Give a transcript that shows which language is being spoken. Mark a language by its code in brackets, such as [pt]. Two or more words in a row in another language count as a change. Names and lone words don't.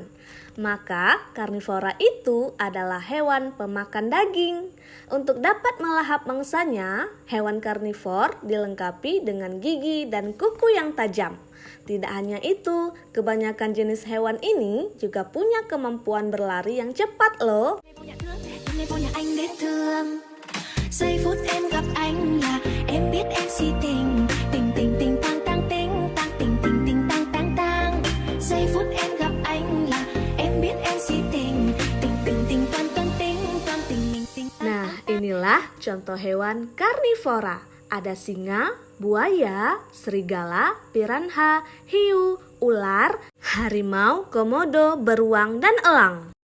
[id] Maka karnivora itu adalah hewan pemakan daging. Untuk dapat melahap mangsanya, hewan karnivor dilengkapi dengan gigi dan kuku yang tajam. Tidak hanya itu, kebanyakan jenis hewan ini juga punya kemampuan berlari yang cepat loh. [vi] Giây phút em gặp anh là em biết em si tình, tình tình tình tang tang ting tang tình tình tình tang tang tang. Giây phút em gặp anh là em biết em si tình, tình tình tình toan toan ting toan tình tình tình. [id] Nah, inilah contoh hewan karnivora. Ada singa, buaya, serigala, piranha, hiu, ular, harimau, komodo, beruang, dan elang.